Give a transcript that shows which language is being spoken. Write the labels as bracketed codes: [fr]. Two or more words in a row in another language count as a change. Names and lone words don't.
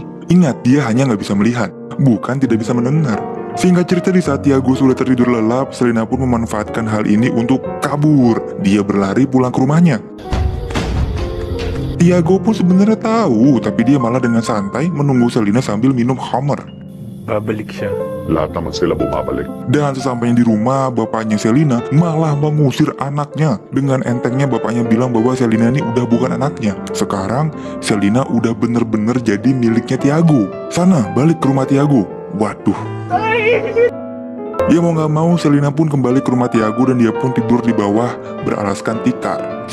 [id] Ingat, dia hanya nggak bisa melihat, bukan tidak bisa mendengar. Singkat cerita, di saat Tiago sudah tertidur lelap, Selina pun memanfaatkan hal ini untuk kabur. Dia berlari pulang ke rumahnya. Tiago pun sebenarnya tahu, tapi dia malah dengan santai menunggu Selina sambil minum Hummer. [tl] Babalik siya. Lahat naman sila bumabalik. [id] Dan sesampainya di rumah, bapaknya Selina malah mengusir anaknya. Dengan entengnya bapaknya bilang bahwa Selina ini udah bukan anaknya. Sekarang Selina udah bener-bener jadi miliknya Tiago. Sana, balik ke rumah Tiago. Waduh. Ya mau gak mau, Selina pun kembali ke rumah Tiago dan dia pun tidur di bawah beralaskan tikar.